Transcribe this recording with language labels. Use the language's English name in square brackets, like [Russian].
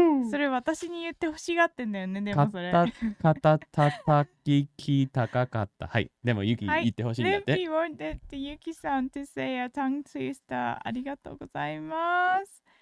[Japanese] それ私に言ってほしがってんだよね、でもそれ。肩たたきき高かった。はい。でもユキ言ってほしいんだって。 [English] Lumpy wanted Yuki-san to say a tongue twister. [Japanese] ありがとうございます。